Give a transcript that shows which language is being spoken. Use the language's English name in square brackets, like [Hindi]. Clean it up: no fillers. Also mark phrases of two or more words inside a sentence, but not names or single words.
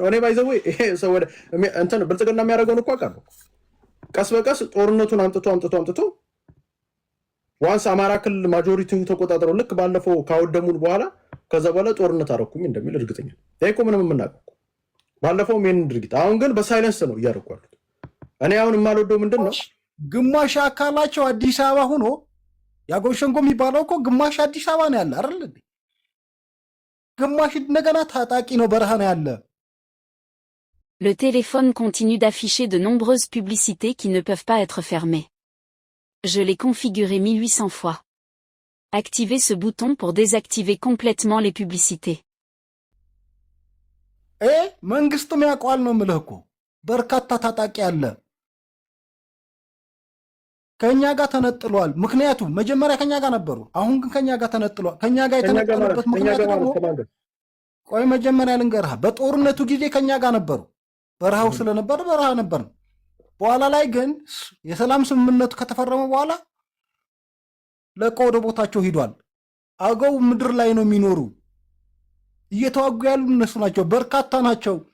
[Amharic] እኔ ባይዘው ይሄ ሰው ወደ እንትን ብልጽግና የሚያደርገውን እኮ አውቃለሁ። ቀስ በቀስ ጦርነቱን አምጥቶ ዋንስ አማራ ክልል ማጆሪቲውን ተቆጣጠረው ልክ ባለፈው ካወደሙን በኋላ ከዛ በኋላ ጦርነት አረኩኝ እንደሚል እርግጠኛ ይሄ እኮ ምንም የምናውቀው ባለፈውም ይሄን ድርጊት አሁን ግን በሳይለንስ ነው እያደረጉ ያሉት። እኔ አሁን የማልወደው ምንድን ነው ግማሽ አካላቸው አዲስ አበባ ሆኖ የአገው ሸንጎ የሚባለው እኮ ግማሽ አዲስ አበባ ነው ያለ አይደል እንዴ? ግማሽ እንደገና ታጣቂ ነው በረሃ ነው ያለ። [French] Le téléphone continue d'afficher de nombreuses publicités qui ne peuvent pas être fermées. Je l'ai configuré 1800 fois. Activez ce bouton pour désactiver complètement les publicités. [Amharic] መንግስትም ያውቀዋል ነው የምልህ እኮ በርካታ ታጣቂ አለ ከኛ ጋር ተነጥሏል። ምክንያቱም መጀመሪያ ከኛ ጋር ነበሩ፣ አሁን ግን ከኛ ጋር ተነጥሏል። ከኛ ጋር የተነጠሉበት ምክንያት ደግሞ ቆይ መጀመሪያ ልንገርህ፣ በጦርነቱ ጊዜ ከኛ ጋር ነበሩ። በረሃው ስለነበር በረሃ ነበር። በኋላ ላይ ግን የሰላም ስምምነቱ ከተፈረመ በኋላ ለቀው ወደ ቦታቸው ሂዷል። አገው ምድር ላይ ነው የሚኖሩ። እየተዋጉ ያሉ እነሱ ናቸው፣ በርካታ ናቸው።